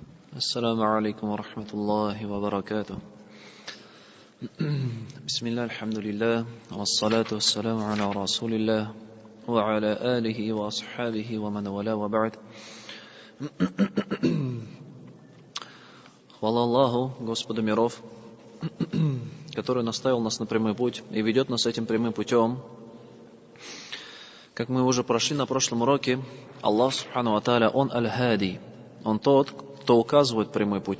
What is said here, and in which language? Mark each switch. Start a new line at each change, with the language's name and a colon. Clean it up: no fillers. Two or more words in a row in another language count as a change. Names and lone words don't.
Arabic: السلام عليكم ورحمة الله وبركاته. بسم الله الحمد لله والصلاة والسلام على رسول الله وعلى آله وأصحابه ومن والاه وبعد.
Russian: Хвала Аллаху, Господу миров, который наставил нас на прямой путь и ведет нас этим прямым путем. Как мы уже прошли на прошлом уроке, Аллах
Arabic: سبحانه وتعالى,
Russian: Он Аль-Хади, Он тот, кто указывает прямой путь.